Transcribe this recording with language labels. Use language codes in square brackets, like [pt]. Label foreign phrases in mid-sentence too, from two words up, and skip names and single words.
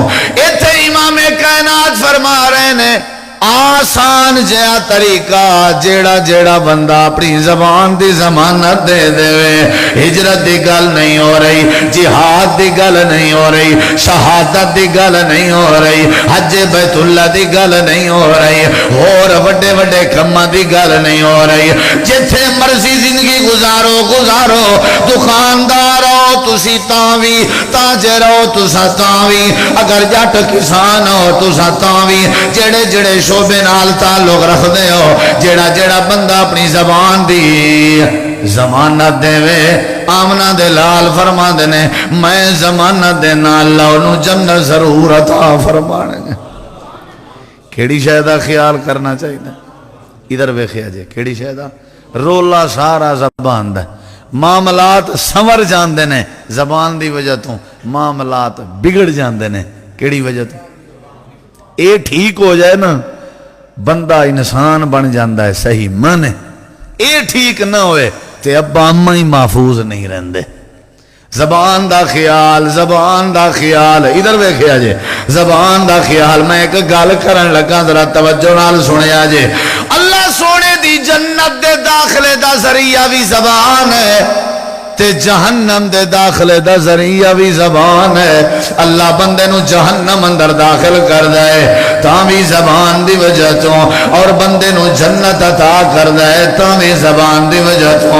[pa] ایتھے امام کائنات فرما رہے نے آسان جہا طریقہ جیڑا جیڑا بندہ اپنی زبان دی ضمانت دے دے، ہجرت دی گل نہیں ہو رہی، جہاد دی گل نہیں ہو رہی، شہادت دی گل نہیں ہو رہی، حج بیت اللہ دی گل نہیں ہو رہی، اور وڈے وڈے کماں دی گل نہیں ہو رہی، جتھے مرضی زندگی گزارو گزارو، دکاندار ہو تسی تاوی، تاجر ہو تسا تاوی، اگر جٹ کسان ہو تسا تاوی، جڑے جڑے شعبے نال تعلق رکھ دے ہو، جیڑا جیڑا بندہ اپنی زبان دی ضمانت دے وے، آمنہ دے لال فرما دینے میں ضمانت دے نال اللہ انہوں جنت ضرور عطا فرمانے گے۔ کیڑی شہدہ خیال کرنا چاہیے؟ ادھر ویکھیا جے کیڑی شہدہ؟ رولا سارا زبان دا، معاملات سنور جاندے نے زبان دی وجہ تو، معاملات بگڑ جاندے نے کیڑی وجہ تو؟ اے ٹھیک ہو جائے نا بندہ انسان بن جاندہ ہے صحیح مانے، اے ٹھیک نہ ہوئے تے ابا اماں ہی محفوظ نہیں رہندے۔ زبان دا خیال، زبان دا خیال، ادھر ویکھیا جے زبان دا خیال۔ میں ایک گل کرن لگا ذرا توجہ نال سنیا جے، اللہ سونے دی جنت دے داخلے دا ذریعہ بھی زبان ہے تے جہنم دے داخلے دا ذریعہ بھی زبان ہے۔ اللہ بندے نو جہنم اندر داخل کر دے تاں بھی زبان دی وجہ تو، اور بندے نو جنت عطا کر دے تاں بھی زبان دی وجہ تو۔